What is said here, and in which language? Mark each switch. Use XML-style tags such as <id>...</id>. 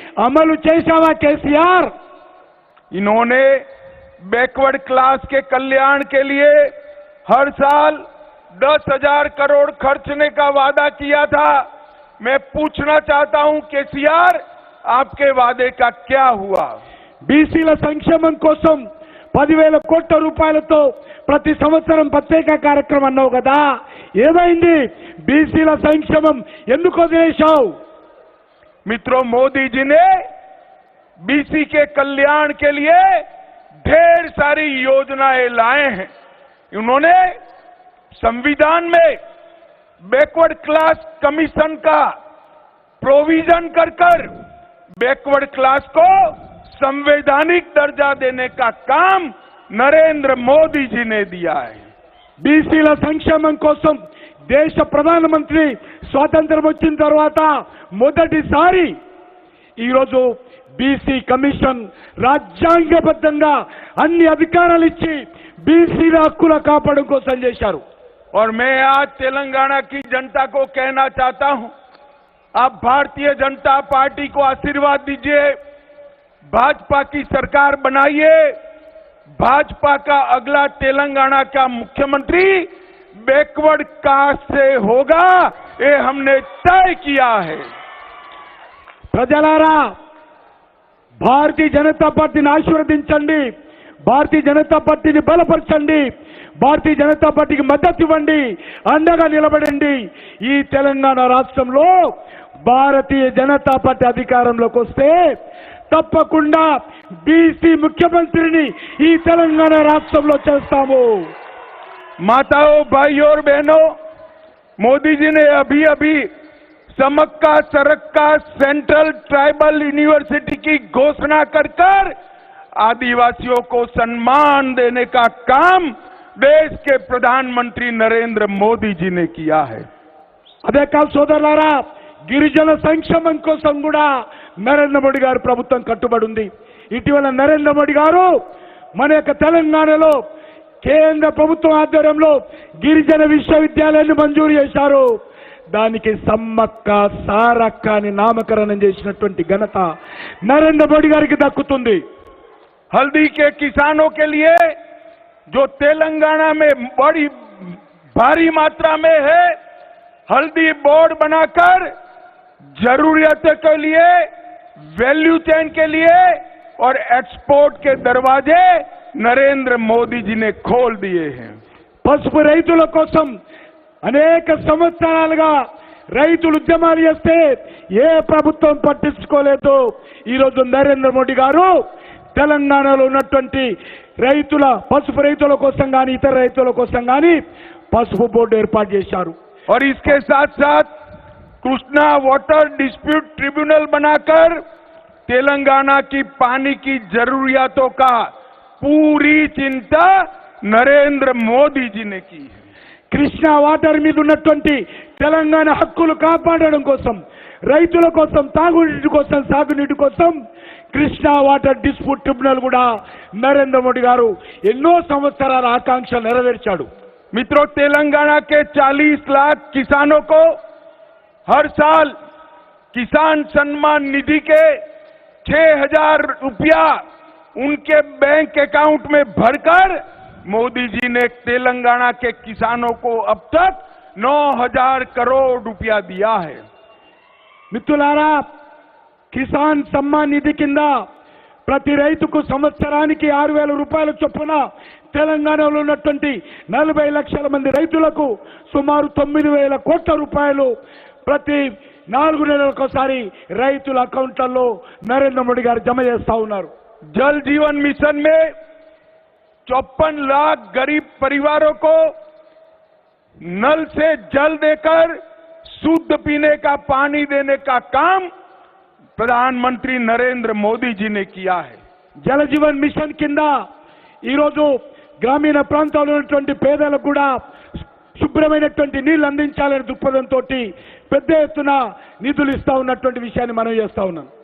<te>అమలు చేశావా కేసీఆర్?</te> <hi>इन्होंने बैकवर्ड क्लास के कल्याण के लिए हर साल 10,000 करोड़ खर्चने का वादा किया था। मैं पूछना चाहता हूं केसीआर, आपके वादे का क्या हुआ?</hi> <te>బీసీల సంక్షేమం కోసం 10,000 కోట్ల రూపాయలతో ప్రతి సంవత్సరం ప్రత్యేక కార్యక్రమం అన్నావు కదా, ఏమైంది? బీసీల సంక్షేమం ఎందుకు వదిలేశావు?</te> <hi>मित्रों, मोदी जी ने बीसी के कल्याण के लिए ढेर सारी योजनाएं लाए हैं। उन्होंने संविधान में बैकवर्ड क्लास कमीशन का प्रोविजन कर बैकवर्ड क्लास को संवैधानिक दर्जा देने का काम नरेंद्र मोदी जी ने दिया है।</hi> <te>బీసీల సంక్షేమం కోసం దేశ ప్రధానమంత్రి స్వాతంత్రం వచ్చిన తర్వాత మొదటిసారి ఈరోజు బీసీ కమిషన్ రాజ్యాంగబద్ధంగా అన్ని అధికారాలు ఇచ్చి బీసీల హక్కుల కాపాడడం కోసం చేశారు।</te> <hi>और मैं आज तेलंगाना की जनता को कहना चाहता हूं, आप भारतीय जनता पार्टी को आशीर्वाद दीजिए, भाजपा की सरकार बनाइए। भाजपा का अगला तेलंगाना का मुख्यमंत्री बैकवर्ड कास्ट से होगा, ये हमने तय किया है।</hi> <te>ప్రజలారా, భారతీయ జనతా పార్టీని ఆశీర్వదించండి, భారతీయ జనతా పార్టీని బలపరచండి, భారతీయ జనతా పార్టీకి మద్దతు ఇవ్వండి, అండగా నిలబడండి। ఈ తెలంగాణ రాష్ట్రంలో భారతీయ జనతా పార్టీ అధికారంలోకి వస్తే తప్పకుండా బీసీ ముఖ్యమంత్రిని ఈ తెలంగాణ రాష్ట్రంలో చేస్తాము।</te> <hi>माताओं, भाइयों और बहनों, मोदी जी ने अभी अभी समक्का सरक्का सेंट्रल ट्राइबल यूनिवर्सिटी की घोषणा कर आदिवासियों को सम्मान देने का काम देश के प्रधानमंत्री नरेंद्र मोदी जी ने किया है।</hi> <te>అదే కాదు సోదరులారా, గిరిజన సంక్షేమం కోసం కూడా నరేంద్ర మోడీ గారి ప్రభుత్వం కట్టుబడి ఉంది। ఇటీవల నరేంద్ర మోడీ గారు మన యొక్క తెలంగాణలో కేంద్ర ప్రభుత్వం ఆధ్వర్యంలో గిరిజన విశ్వవిద్యాలయాన్ని మంజూరు చేశారు। దానికి సమ్మక్క సారక్క అని నామకరణం చేసినటువంటి ఘనత నరేంద్ర మోడీ గారికి దక్కుతుంది।</te> <hi>हल्दी के किसानों के लिए जो तेलंगाना में बड़ी भारी मात्रा में है, हल्दी बोर्ड बनाकर जरूरियत के लिए, वैल्यू चेन के लिए और एक्सपोर्ट के दरवाजे नरेंद्र मोदी जी ने खोल दिए हैं।</hi> <te>పసుపు రైతుల కోసం అనేక సంవత్సరాలుగా రైతులు ఉద్యమాలు చేస్తే ఏ ప్రభుత్వం పట్టించుకోలేదు। ఈరోజు నరేంద్ర మోడీ గారు తెలంగాణలో ఉన్నటువంటి రైతుల పసుపు రైతుల కోసం కానీ ఇతర రైతుల కోసం కానీ పసుపు బోర్డు ఏర్పాటు చేశారు।</te> <hi>और इसके साथ साथ कृष्णा वाटर डिस्प्यूट ट्रिब्यूनल बनाकर तेलंगाना की पानी की जरूरियातों का पूरी चिंता नरेंद्र मोदी जी ने की है।</hi> <te>కృష్ణా వాటర్ మీద ఉన్నటువంటి తెలంగాణ హక్కులు కాపాడడం కోసం, రైతుల కోసం, తాగునీటి కోసం, సాగునీటి కోసం కృష్ణా వాటర్ డిస్ప్యూట్ ట్రిబ్యునల్ కూడా నరేంద్ర మోడీ గారు ఎన్నో సంవత్సరాల ఆకాంక్ష నెరవేర్చాడు।</te> <hi>मित्रों, तेलंगाना के 40 लाख किसानों को हर साल किसान सम्मान निधि के 6,000 रुपया उनके बैंक अकाउंट में भरकर मोदी जी ने तेलंगाना के किसानों को अब तक 9,000 करोड़ रुपया दिया है।</hi> <te>మిత్రులారా, కిసాన్ సమ్మాన్ నిధి కింద ప్రతి రైతుకు సంవత్సరానికి 6,000 రూపాయల చొప్పున తెలంగాణలో ఉన్నటువంటి 40 లక్షల మంది రైతులకు సుమారు 9,000 కోట్ల రూపాయలు ప్రతి 4 నెలలకోసారి రైతుల అకౌంట్లలో నరేంద్ర మోడీ గారు జమ చేస్తా ఉన్నారు।</te> <hi>जल जीवन मिशन में 54 लाख गरीब परिवारों को नल से जल देकर शुद्ध पीने का पानी देने का काम प्रधानमंत्री नरेंद्र मोदी जी ने किया है।</hi> <te>జల జీవన్ మిషన్ కింద ఈరోజు గ్రామీణ ప్రాంతాల్లో ఉన్నటువంటి పేదలకు కూడా శుభ్రమైనటువంటి నీళ్లు అందించాలనే దృక్పథంతో పెద్ద ఎత్తున నిధులు ఇస్తా ఉన్నటువంటి విషయాన్ని మనం చేస్తా ఉన్నాం.</te>